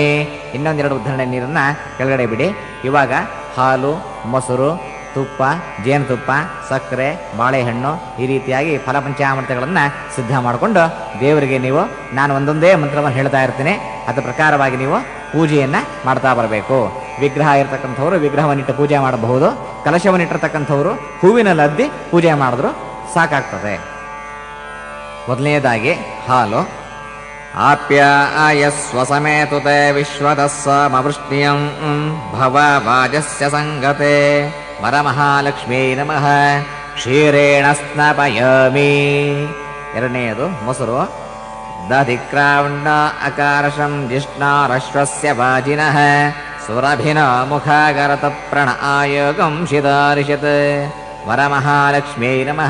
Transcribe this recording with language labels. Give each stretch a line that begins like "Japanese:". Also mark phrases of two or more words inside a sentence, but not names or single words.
Kannada: ಇನ್ನೊಂದೆರಡು ಉದ್ಧರಣೆ ನೀರನ್ನು ಕೆಳಗಡೆ ಬಿಡಿ. ಇವಾಗ ಹಾಲು, ಮೊಸರು, ತುಪ್ಪ, ಜೇನುತುಪ್ಪ, ಸಕ್ಕರೆ, ಬಾಳೆಹಣ್ಣು ಈ ರೀತಿಯಾಗಿ ಫಲಪಂಚಾಮೃತಗಳನ್ನು ಸಿದ್ಧ ಮಾಡಿಕೊಂಡು ದೇವರಿಗೆ ನೀವು ನಾನು ಒಂದೊಂದೇ ಮಂತ್ರವನ್ನು ಹೇಳ್ತಾ ಇರ್ತೀನಿ. ಅದರ ಪ್ರಕಾರವಾಗಿ ನೀವು ಪೂಜೆಯನ್ನು ಮಾಡ್ತಾ ಬರಬೇಕು. ವಿಗ್ರಹ ಇರತಕ್ಕಂಥವ್ರು ವಿಗ್ರಹವನ್ನಿಟ್ಟು ಪೂಜೆ ಮಾಡಬಹುದು. ಕಲಶವನ್ನಿಟ್ಟಿರ್ತಕ್ಕಂಥವ್ರು ಹೂವಿನಲ್ಲಿ ಅದ್ದಿ ಪೂಜೆ ಮಾಡಿದ್ರು ಸಾಕಾಗ್ತದೆ. ಮೊದಲನೇದಾಗಿ ಹಾಲು.
Sanskrit: ಆಪ್ಯಾಯಸ್ವ ಸಮೇತುತೆ ವಿಶ್ವದಸ್ಸಮವೃಷ್ಣಿಯಂ ಭವ ವಾಜಸ್ಯ ಸಂಗತೆ ವರಮಹಾಲಕ್ಷ್ಮೀ ನಮಃ. ಕ್ಷೀರೇಣ ಸ್ನಾಪಯಾಮಿ.
Kannada: ಎರಡನೆಯದು ಮೊಸರು.
Sanskrit: ದಧಿಕ್ರಾವಣ್ಣ ಅಕಾರಶಂ ಜಿಷ್ಣಾರಶ್ವಸ್ಯ ವಾಜಿನಃ ಸುರಭಿನ ಮುಖಾಗರತ ಪ್ರಣ ಆಯೋಗಂ ಶಿದಾರಿಷತ್ ವರಮಹಾಲಕ್ಷ್ಮೀ ನಮಃ.